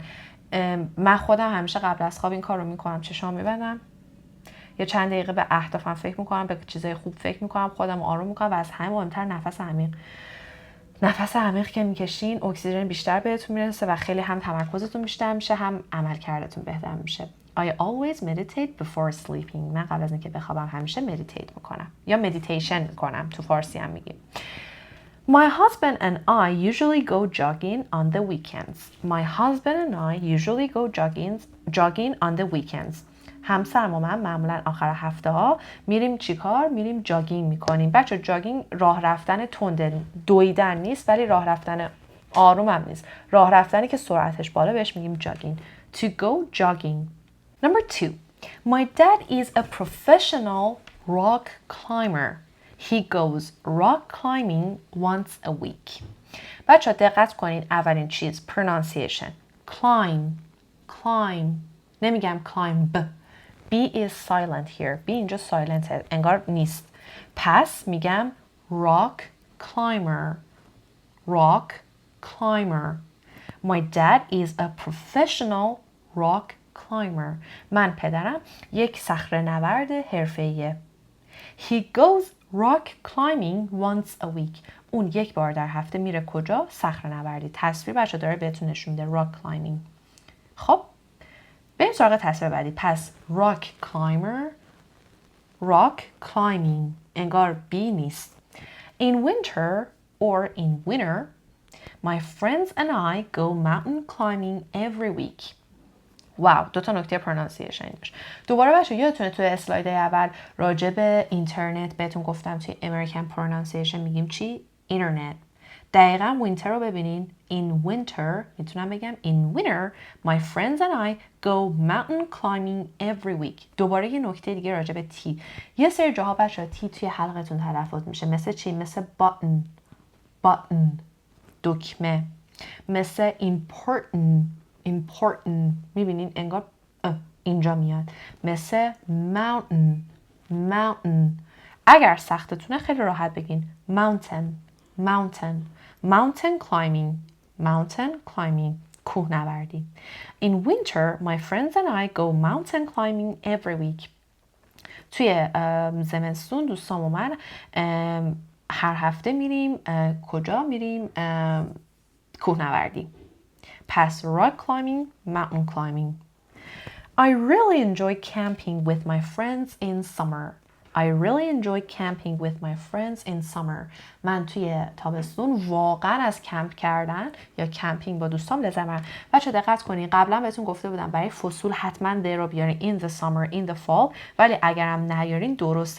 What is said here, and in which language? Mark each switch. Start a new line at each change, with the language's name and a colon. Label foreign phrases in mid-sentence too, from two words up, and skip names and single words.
Persian: من خودم همیشه قبل از خواب این کار رو میکنم، چشام میبندم، یه چند دقیقه به اهدافم فکر میکنم، به چیزای خوب فکر میکنم، خودم آروم میکنم و از همه مهمتر نفس عمیق. نفس عمیق که میکشین اکسیژن بیشتر بهتون میرسه و خیلی هم تمرکزتون بیشتر میشه هم عملکردتون بهتر میشه.
English: I always meditate before sleeping.
Persian: من قبل از اینکه بخوابم همیشه مدیتیت میکنم یا مدیتیشن میکنم، تو فارسی هم میگیم.
English: My husband and I usually go jogging on the weekends. My husband and I usually go jogging on the weekends.
Persian: همسرم و من معمولا آخر هفته ها میریم چیکار؟ میریم جاگینگ میکنیم. بچه جاگینگ راه رفتن تند، دویدن نیست، ولی راه رفتن آروم هم نیست. راه رفتنی که سرعتش بالا بهش میگیم جاگینگ.
English: To go jogging. Number 2. My dad is a professional rock climber. He goes rock climbing once a week.
Persian: بچه دقت کنین اولین چیز pronunciation.
English: Climb. نمیگم climb. B is silent here.
Persian: B اینجا silent انگار نیست. پس میگم
English: rock climber. My dad is a professional rock climber.
Persian: من پدرم یک صخره‌نورد حرفه‌ایه.
English: He goes rock climbing once a week.
Persian: اون یک بار در هفته میره کجا؟ صخره‌نوردی. تصویر بچه داره بهتون نشون میده
English: rock climbing.
Persian: خب بریم سراغ تصویر بعدی. پس
English: rock climbing
Persian: انگار B نیست.
English: In winter my friends and I go mountain climbing every week.
Persian: واو، دو تا نکته پرونانسیشن داشت. دوباره بچه یادتونه توی اسلاید اول راجع به اینترنت بهتون گفتم توی
English: American pronunciation
Persian: میگیم چی؟ اینترنت. دقیقاً وینتر رو ببینین.
English: In winter
Persian: میتونم بگم
English: in winter my friends and I go mountain climbing every week.
Persian: دوباره یه نکته دیگه راجع به تی. یه سری جاها بچه تی توی حلقتون تلفظ میشه. مثل چی؟ مثل button دکمه. مثل important میبینین انگار اینجا میاد. مثل mountain. اگر سختتونه خیلی راحت بگین
English: mountain climbing
Persian: کوهنوردی.
English: In winter my friends and I go mountain climbing every week.
Persian: توی زمستون دوستام و من هر هفته میریم کجا میریم؟ کوهنوردی.
English: پس rock climbing, mountain climbing. I really enjoy camping with my friends in summer.
Persian: من توی تابستون واقعا از کمپ کردن یا کمپینگ با دوستام لذت میبرم. بچه دقت کنین قبلا بهتون گفته بودم برای فصول حتما they رو بیارین
English: in the summer, in the fall،
Persian: ولی اگرم نیارین درسته.